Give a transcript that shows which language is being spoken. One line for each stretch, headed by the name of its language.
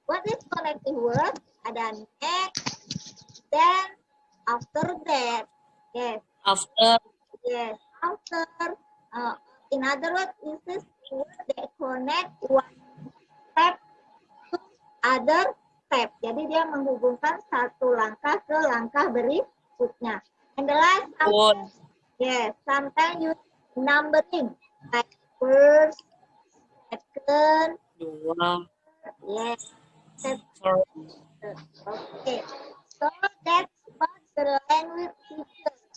English: What is connective word?
Indonesian: Ada
English: next, then, after that. Yes. After. Yes. After. In other words, is this word that connect one step to other step.
Indonesian: Jadi dia menghubungkan satu langkah ke langkah berikutnya.
English: And the last, yes, sometimes you numbering like first, second,
Indonesian: Dua.
English: yes. Sorry. Okay. So that's what the language feature.